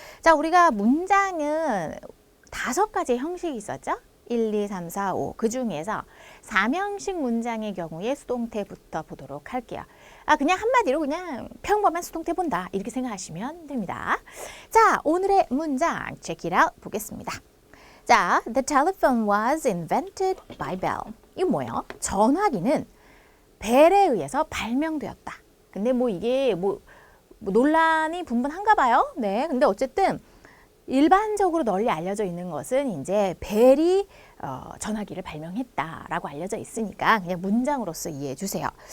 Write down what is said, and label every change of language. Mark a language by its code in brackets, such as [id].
[ko] 자, 우리가 문장은 5가지의 형식이 있었죠? 1, 2, 3, 4, 5. 그 중에서 3형식 문장의 경우에 수동태부터 보도록 할게요. 그냥 한마디로 그냥 평범한 수동태 본다. 이렇게 생각하시면 됩니다. 자, 오늘의 문장 [en] check it out [ko] 보겠습니다. [en] 자, the telephone was invented by Bell. [ko] 이거 뭐예요? 전화기는 벨에 의해서 발명되었다. 근데 이게 논란이 분분한가 봐요. 네, 근데 어쨌든 일반적으로 널리 알려져 있는 것은 이제 벨이 전화기를 발명했다라고 알려져 있으니까 그냥 문장으로서 이해해 주세요.